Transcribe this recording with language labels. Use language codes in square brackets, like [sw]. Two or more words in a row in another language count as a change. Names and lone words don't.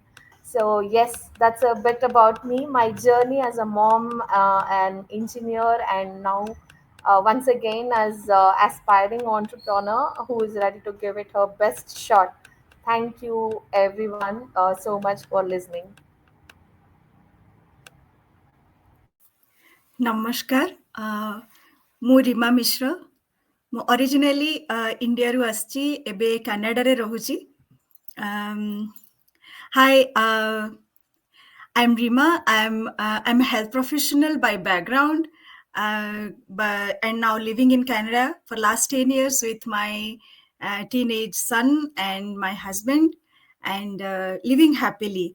[en] So yes, that's a bit about me, my journey as a mom, an engineer, and now once again as aspiring entrepreneur who is ready to give it her best shot. Thank you everyone so much for listening. [or] ନମସ୍କାର ମୁ ରୀମା ମିଶ୍ର ମୁ [en] originally India [or] ରୁ ଆଛି ଏବେ କାନାଡା ରେ ରହୁଛି [en] hi I'm Rima. I'm a health professional by background, and now living in Canada for last 10 years with my teenage son and my husband, and living happily.